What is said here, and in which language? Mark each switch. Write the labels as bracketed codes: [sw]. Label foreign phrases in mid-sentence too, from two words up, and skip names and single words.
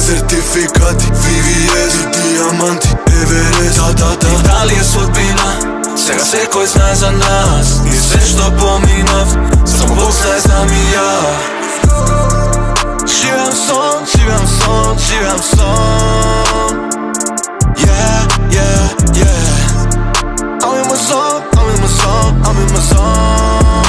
[mk] Сертификати, VVS и диаманти, Еверест, да. Дали е судбина, сега секој знае за нас. И се што поминав, само Бог знае, знам и ја. Живеам сон, живеам сон, живеам сон. [en] Yeah, yeah, yeah. I'm in my zone, I'm in my zone, I'm in my zone.